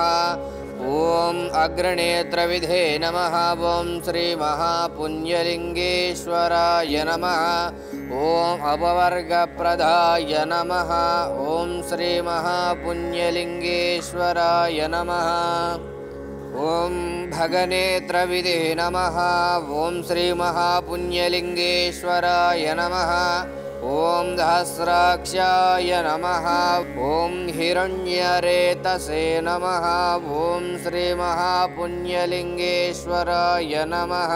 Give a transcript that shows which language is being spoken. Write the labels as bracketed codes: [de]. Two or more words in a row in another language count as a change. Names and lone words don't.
[sa] ॐ अग्रनेत्रविधे नमः। ॐ श्रीमहापुण्यलिङ्गेश्वराय नमः। ॐ अपवर्गप्रदाय नमः। ॐ श्रीमहापुण्यलिङ्गेश्वराय नमः। ఓం భగనేత్రవిదే నమః. ఓం శ్రీ మహాపుణ్యలింగేశ్వరాయ నమః. ఓం సహస్రాక్షాయ నమః. ఓం హిరణ్యరేతసే నమః. ఓం శ్రీ మహాపుణ్యలింగేశ్వరాయ నమః.